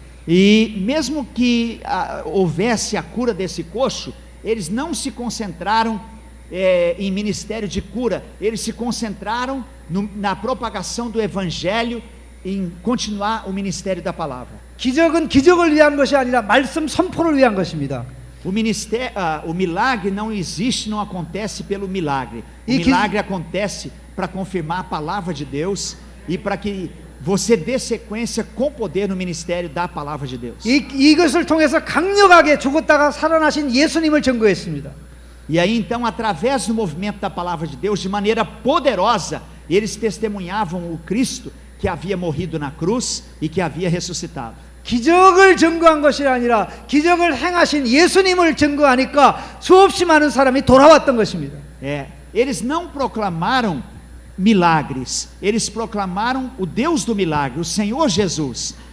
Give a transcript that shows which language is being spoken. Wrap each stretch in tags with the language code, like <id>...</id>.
<pt>E mesmo que houvesse a cura desse coxo, eles não se concentraram em ministério de cura, eles se concentraram na propagação do evangelho, em continuar o ministério da palavra.</pt> <ko>기적은 기적을 위한 것이 아니라 말씀 선포를 위한 것입니다.</ko> <pt>O milagre não existe, não acontece pelo milagre. O E que- milagre acontece para confirmar a palavra de Deus e para que você dê sequência com poder no ministério da palavra de Deus.</pt> <ko>이것을 통해서 강력하게 죽었다가 살아나신 예수님을 증거했습니다.</ko> <pt>E aí então, através do movimento da palavra de Deus, de maneira poderosa, eles testemunhavam o Cristo que havia morrido na cruz e que havia ressuscitado.</pt> <ko>기적을 증거한 것이 아니라 기적을 행하신 예수님을 증거하니까 수없이 많은 사람이 돌아왔던 것입니다.</ko> <pt>Eles não proclamaram milagres, eles proclamaram o Deus do milagre, o Senhor Jesus.</pt>